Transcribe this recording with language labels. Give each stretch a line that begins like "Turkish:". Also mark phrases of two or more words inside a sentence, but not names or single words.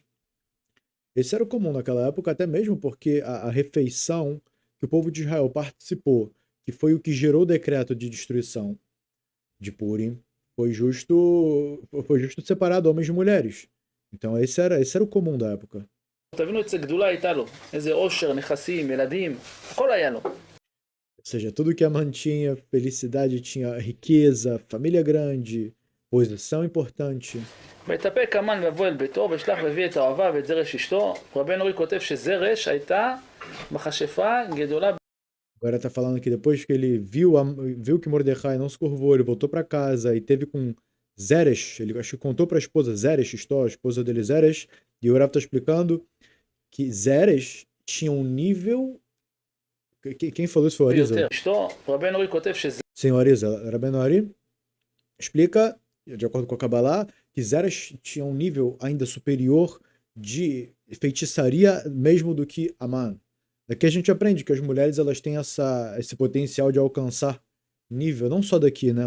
Portuguese: Esse era o comum naquela época, até mesmo porque a refeição que o povo de Israel participou, que foi o que gerou o decreto de destruição de Purim, foi justo separado homens de mulheres. Então esse era o comum da época.
Hebrew: תבינו איזה גדולה הייתה לו, איזה עושר, נכסים, ילדים, הכל היה לו.
Portuguese: Ou seja, tudo que a mantinha, felicidade, tinha riqueza, família grande, posição importante.
Hebrew: ויתאפק המן ויבוא אל ביתו, וישלח ויביא את אוהביו ואת זרש אשתו. רבנו אורי כותב שזרש הייתה מכשפה גדולה.
Portuguese: Agora tá falando que depois que ele viu que Mordecai não se curvou, ele voltou para casa e teve com Zeresh, ele acho que contou para a esposa Zeresh, a esposa dele Zeresh, e o Rav tá explicando que Zeresh tinha um nível. Quem falou isso foi o Arizal?
Hebrew: אשתו, רבנו אורי כותב שזה
Portuguese: Sim, o Arizal. Rabbeinu Ari explica, de acordo com a Kabbalah, que Zeresh tinha um nível ainda superior de feitiçaria mesmo do que Aman. Daqui a gente aprende que as mulheres elas têm esse potencial de alcançar nível, não só daqui, né?